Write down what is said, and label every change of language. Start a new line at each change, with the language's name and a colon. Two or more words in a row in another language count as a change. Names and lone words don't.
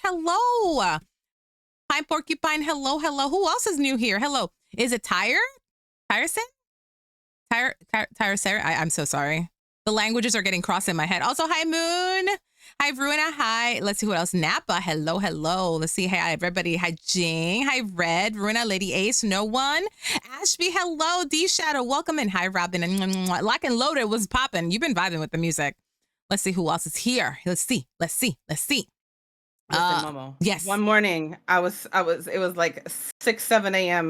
English: Hello. Hi, Porcupine. Hello. Who else is new here? Hello. Is it Tyresen? Tyresen? I'm so sorry. The languages are getting crossed in my head. Also, hi, Moon. Hi, Ruina. Hi. Let's see who else. Napa. Hello. Let's see. Hi, everybody. Hi, Jing. Hi, Red. Ruina, Lady Ace. No one. Ashby. Hello. D Shadow. Welcome in. Hi, Robin. And Lock and Loaded was popping. You've been vibing with the music. Let's see who else is here. Let's see. Listen, Momo. Yes. One morning, it was like 6, 7 a.m.